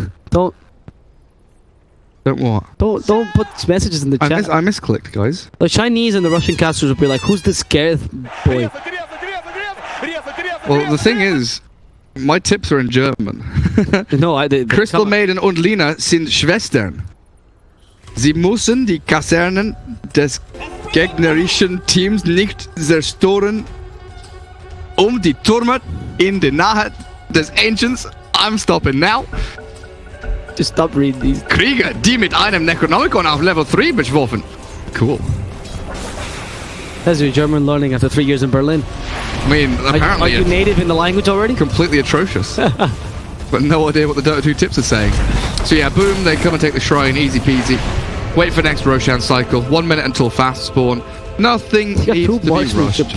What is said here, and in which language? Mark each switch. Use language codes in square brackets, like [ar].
[en] Don't what? Don't put messages in the chat. I misclicked, guys. The Chinese and the Russian casters would be like, "Who's this scared boy?" Well, the thing is, my tips are in German. No, [de] Crystal Maiden und Lina sind Schwestern. Sie müssen die Kasernen des gegnerischen Teams nicht zerstören, die Türme in der Nähe des Ancients. [en] I'm stopping now. Just stop reading these. [de] Krieger, die mit einem Necronomicon auf Level 3 beschworen. [en] Cool. That's your German learning after 3 years in Berlin. I mean, apparently are you native in the language already? Completely atrocious. But no idea what the Dota 2 tips are saying. So yeah, boom, they come and take the shrine, easy peasy. Wait for next Roshan cycle. 1 minute until fast spawn. Nothing needs to be rushed.